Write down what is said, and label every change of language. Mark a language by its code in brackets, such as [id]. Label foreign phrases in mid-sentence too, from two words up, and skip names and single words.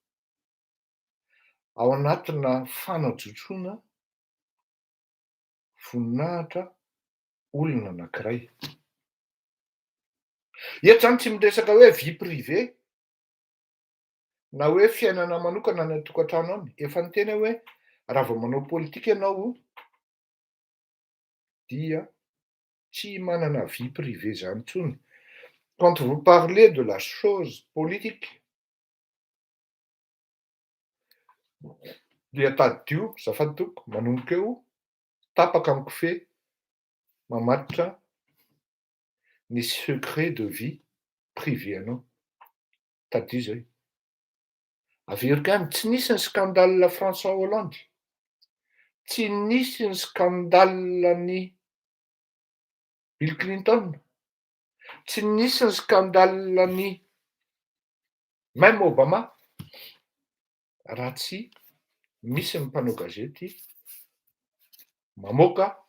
[mg] ao anatina fanajotsoana voninahitra olona anankiray eto zany tsy miresaka hoe [fr] vie privé [mg] na hoe fiainana manokana ny tokantrano any efa ny tena hoe raha vao manao politika ianao dia tsy manana [fr] vie privé [mg] zany intsony [fr] quand vous parlez de la chose politique [mg] dia tadio zafady toko manomboka eo tapaka amin'ny kofehy mamatotra ny secret [fr] de vie privé [mg] anao tadio zay averiko any tsy nisy ny scandale François Hollande tsy nisy ny scandale ny Bill Clinton tsy nisy ny scandale ny même Obama raha tsy misy ny mpanao gazety mamoaka